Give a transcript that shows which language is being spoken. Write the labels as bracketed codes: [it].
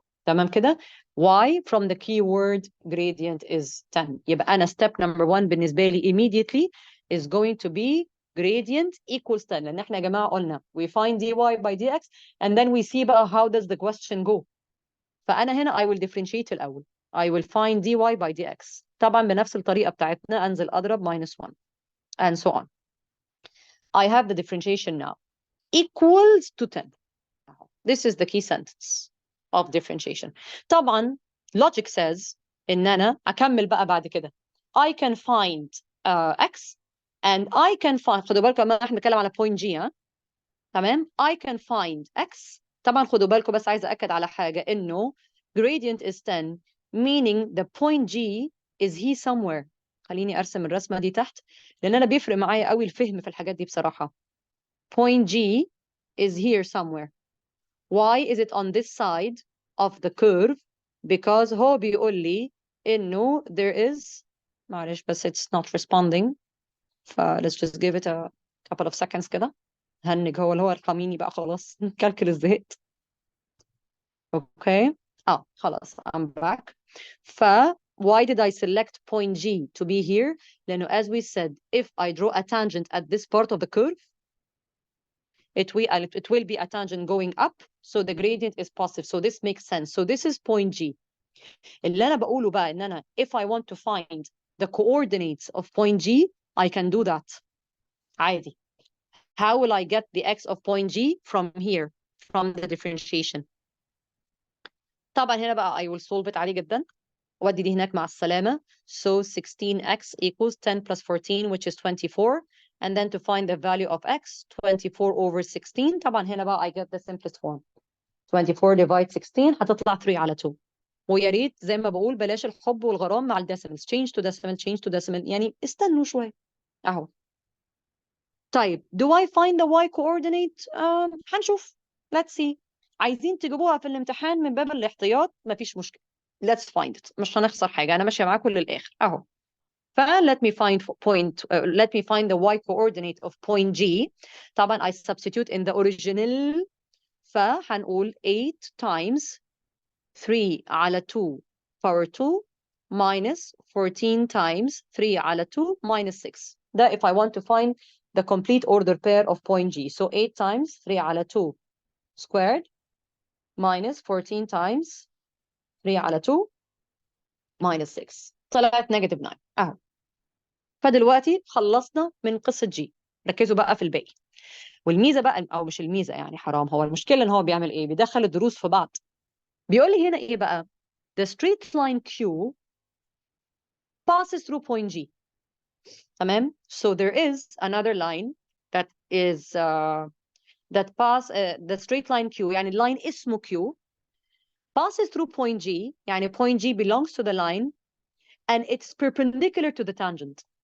[ar] تمام كده؟ [en] y from the keyword gradient is 10. [ar] يبقى أنا [en] step number 1 [ar] بالنسبة لي [en] immediately is going to be gradient equals 10. [ar] لأن احنا يا جماعة قلنا [en] we find dy by dx and then we see [ar] بقى [en] how does the question go. [ar] فأنا هنا [en] I will differentiate [ar] الأول. [en] I will find dy by dx. [ar] طبعا بنفس الطريقة بتاعتنا أنزل أضرب [en] minus 1 and so on. I have the differentiation now. Equals to 10. This is the key sentence of differentiation. [ar] طبعا [en] logic says [ar] إن أنا أكمل بقى بعد كده. [en] I can find x and I can find [ar] خدوا بالكم لما احنا بنتكلم على [en] point g [ar] ها تمام. [en] I can find x. [ar] طبعا خدوا بالكم بس عايزة أكد على حاجة إنه [en] gradient is 10 meaning the point G is he somewhere. [ar] خليني أرسم الرسمة دي تحت لأن أنا بيفرق معايا قوي الفهم في الحاجات دي بصراحة. [en] Point G is here somewhere. Why is it on this side of the curve? Because [ar] هو بيقول لي إنه [en] there is [ar] معلش بس [en] it's not responding. let's just give it a couple of seconds [ar] كده. هنج هو اللي هو ارقميني بقى خلاص كالكولس زهقت. اوكي خلاص [en] I'm back. why did I select point G to be here? [ar] لأنه [en] as we said if I draw a tangent at this part of the curve it will be a tangent going up so the gradient is positive so this makes sense. So this is point G. [ar] اللي أنا بقوله بقى إن أنا [en] if I want to find the coordinates of point G I can do that [ar] عادي. [en] How will I get the x of point G from here from the differentiation? [ar] طبعا هنا بقى [en] I will solve it [ar] عادي جدا وادي دي هناك مع السلامة. [en] So 16x equals 10 plus 14 which is 24 and then to find the value of x 24 over 16 [ar] طبعا هنا بقى [en] I get the simplest form 24 divide 16 [ar] هتطلع 3 على 2 ويا ريت زي ما بقول بلاش الحب والغرام مع الديسيمالز [en] change to decimal change to decimal [ar] يعني استنوا شوية اهو. طيب [en] do I find the y coordinate؟ [ar] هنشوف. [en] Let's see. [ar] عايزين تجيبوها في الامتحان من باب الاحتياط مفيش مشكلة. [en] Let's find it. [ar] مش هنخسر حاجة. أنا ماشية معاكم للآخر أهو. [en] let me find let me find the y coordinate of point G. [ar] طبعا [en] I substitute in the original. [ar] فهنقول [en] 8 times 3 على 2 power 2 minus 14 times 3 على 2 minus 6. ده if I want to find the complete order pair of point G. So 8 times 3 على 2 squared minus 14 times 3 على 2 minus 6. [ar] طلعت negative 9 اهو. فدلوقتي خلصنا من قصة جي. ركزوا بقى في الباقي. والميزة بقى او مش الميزة يعني حرام هو المشكلة ان هو بيعمل ايه؟ بيدخل الدروس في بعض. بيقول لي هنا ايه بقى؟ [en] The straight line Q passes through point G. [ar] تمام. [en] So there is another line that is that pass the straight line Q [ar] يعني اللاين اسمه Q [en] passes through point G يعني point G belongs to the line and it's perpendicular to the tangent.